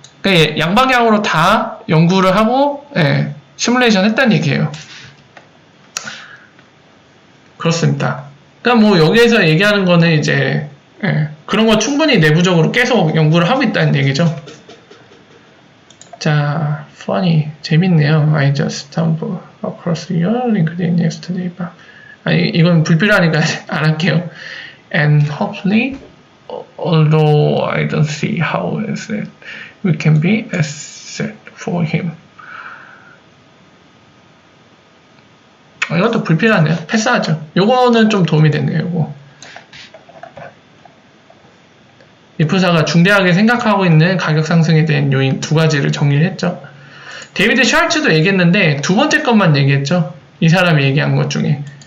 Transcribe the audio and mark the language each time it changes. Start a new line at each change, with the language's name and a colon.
Korean: 그러니까 양방향으로 다 연구를 하고 시뮬레이션 했다는 얘기예요. 그렇습니다. 그러니까 뭐 여기에서 얘기하는 거는 이제 그런 거 충분히 내부적으로 계속 연구를 하고 있다는 얘기죠. 자, funny, 재밌네요.
English: I just stumbled across your LinkedIn yesterday.
Korean: 아니, 이건 불필요하니까 안 할게요.
English: And hopefully, although I don't see how is it, we can be asset for him.
Korean: 이것도 불필요하네요. 패스하죠. 요거는 좀 도움이 됐네요. 요거. 리플사가 중대하게 생각하고 있는 가격 상승에 대한 요인 두 가지를 정리를 했죠. 데이비드 샬츠도 얘기했는데 두 번째 것만 얘기했죠. 이 사람이 얘기한 것 중에.